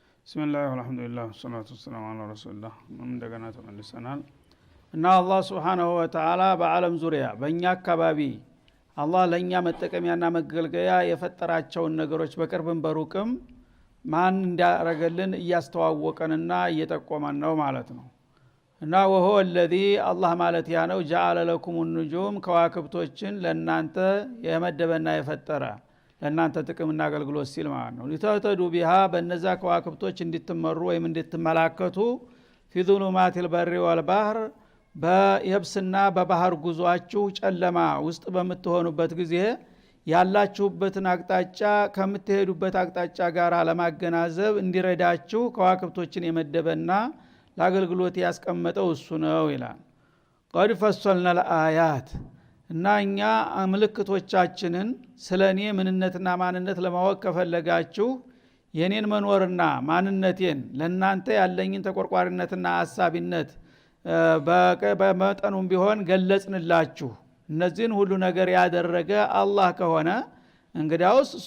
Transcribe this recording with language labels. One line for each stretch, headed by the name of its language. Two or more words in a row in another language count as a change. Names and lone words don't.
Arabic: بسم الله والحمد لله والصلاة والسلام على رسول الله
Amharic: እንደገና ተመልሰናል እና አላህ
Arabic: سبحانه وتعالى
Amharic: በአለም ዙሪያ በእኛ አካባቢ አላህ ለኛ መጠቀሚያና መገልገያ የፈጠራቸውን ነገሮች በቅርብም በሩቅም ማን እንዳረገልን እያስተዋወቀንና እየጠቆመን ነው ማለት ነው እና
Arabic: وهو الذي الله
Amharic: ማለት ያ ነው
Arabic: جعل لكم النجوم
Amharic: ከዋክብቶችን ለናንተ የመደበና የፈጠረ ለናንተ ጥቅምና አገልግሎት ሲል ማለት ነው
Arabic: لتهتدوا بها
Amharic: በነዛ ከዋክብቶች እንድትመሩ ወይም እንድትመላከቱ
Arabic: في ظلمات البر والبحر
Amharic: በየብስና በባህር ጉዟችሁ ጨለማ ውስጥ በመትሆኑበት ጊዜ ያላችሁበትን አቅጣጫ ከምትሄዱበት አቅጣጫ ጋር ለማገናዘብ እንዲረዳችሁ ከዋክብቶችን የመደበና ለአገልግሎት ያስቀመጠው እሱ ነው ይላል
Arabic: قد فصلنا الآيات
Amharic: እና እኛ ምልክቶቻችንን ስለኔ ምንነትና ማንነት ለማወቅ ከፈለጋችሁ የኔን መኖርና ማንነቴን ለናንተ ያለኝን ተቆርቋሪነትና አሳቢነት በመጠኑም ቢሆን ገለጽንላችሁ እነዚህን ሁሉ ነገር ያደረገ አላህ ከሆነ እንግዲያውስ እሱ